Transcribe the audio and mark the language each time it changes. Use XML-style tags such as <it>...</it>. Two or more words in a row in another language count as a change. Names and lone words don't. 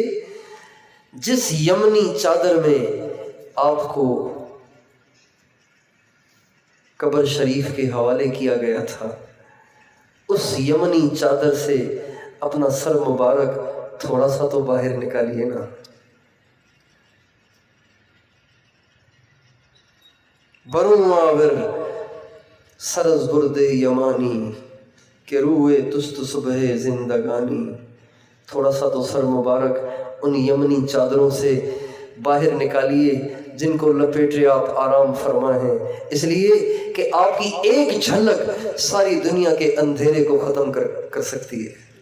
<ur>جس یمنی چادر میں آپ کو قبر شریف کے حوالے کیا گیا تھا، اس یمنی چادر سے اپنا سر مبارک تھوڑا سا تو باہر نکالیے نا۔</ur> <fa>برون آور سر از برد یمانی، کہ روئے تست صبح زندگانی،</fa> <ur>تھوڑا سا تو سر مبارک ان یمنی چادروں سے باہر نکالیے جن کو لپیٹے آپ آرام فرمائیں، اس لیے کہ آپ کی ایک جھلک ساری دنیا کے اندھیرے کو ختم کر سکتی ہے۔</ur>